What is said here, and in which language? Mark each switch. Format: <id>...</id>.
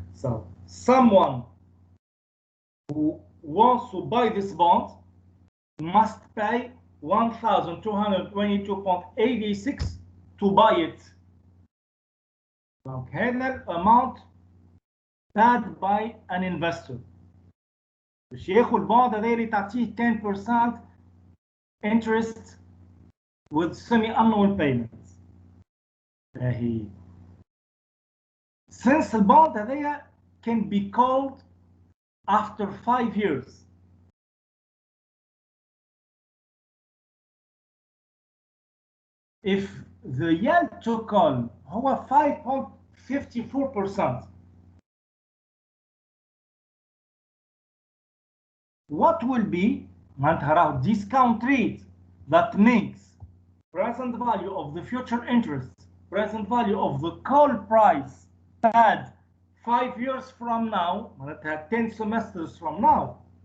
<en>So someone who wants to buy this bond must pay 1,222.86 to buy it. So</en> <ar>هذا</ar> <en>amount paid by an investor.</en> <ar>باش ياخذ البوند هذا اللي تعطيه 10%</ar> <en>interest with semi-annual payments. Since the bond هذايا can be called after 5 years. If the yield to call هو 5.54%, what will be</en> <ar>معناتها راهو</ar> <en>discount rate that makes present value of the future interest, present value of the call price paid 5 years from now, 10 semesters from now,</en>